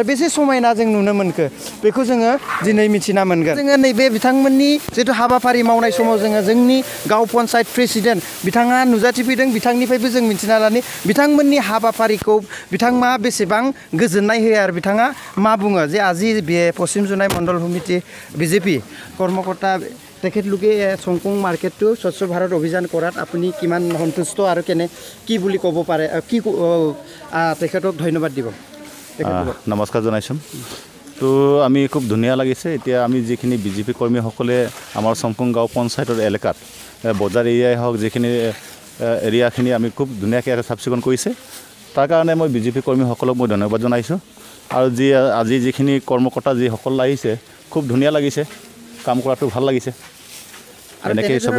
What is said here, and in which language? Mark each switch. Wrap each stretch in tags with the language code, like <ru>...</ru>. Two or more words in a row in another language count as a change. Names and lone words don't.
<brx>बेसे समायना जों नुनो मोनखो बेखौ जोङो दिनै मिथिना मोनगोन जोङो नैबे बिथांमोननि जिथु हाबाफारि मावनाय समाव जोङो जोंनि गाव पन्सायत प्रेसिडेन्ट बिथाङा नुजाथिफैदों बिथांनिफ्रायबो जों मिथिना लानि बिथांमोननि हाबाफारिखौ बिथाङा बेसेबां गोजोननाय होयो आरो बिथाङा मा बुङो जे</brx> <as>আজি পশ্চিম জোনাই মণ্ডল সমিতি বিজেপি কৰ্মকৰ্তা তেখেতলোকে সংকং মাৰ্কেটটো স্বচ্ছ ভাৰত অভিযান কৰাত আপুনি কিমান সন্তুষ্ট আৰু কেনে কি বুলি ক'ব পাৰে কি তেখেতক ধন্যবাদ দিব নমস্কাৰ জনাইছোঁ তো আমি খুব ধুনীয়া লাগিছে এতিয়া আমি যিখিনি বিজেপি কৰ্মীসকলে আমাৰ সংকং গাঁও পঞ্চায়তৰ এলেকাত বজাৰ এৰিয়াই হওক যিখিনি এৰিয়াখিনি আমি খুব ধুনীয়াকৈ চাফ চিকুণ কৰিছে তাৰ কাৰণে মই বিজেপি কৰ্মীসকলক মই ধন্যবাদ জনাইছোঁ আৰু আজি যিখিনি কৰ্মকৰ্তা যিসকল আহিছে খুব ধুনীয়া লাগিছে কাম কৰাটো ভাল লাগিছে এনেকৈ চবে</as>